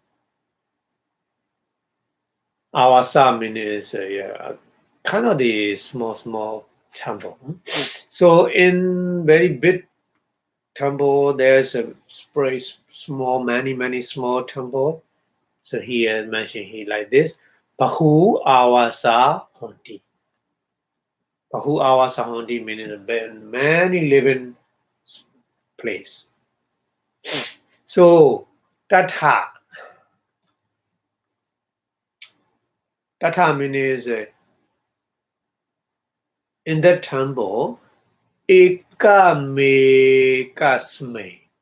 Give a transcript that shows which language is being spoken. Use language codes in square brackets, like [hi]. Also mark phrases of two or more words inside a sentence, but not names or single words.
[en] Awasa means kind of the small temple. So in very big temple, there's a small, many small temple. So here mentioned here like this. [pi] Bahu awasa honti. Bahu awasa honti [en] meaning many living place. So Tatha means in that temple, Ekamekasme.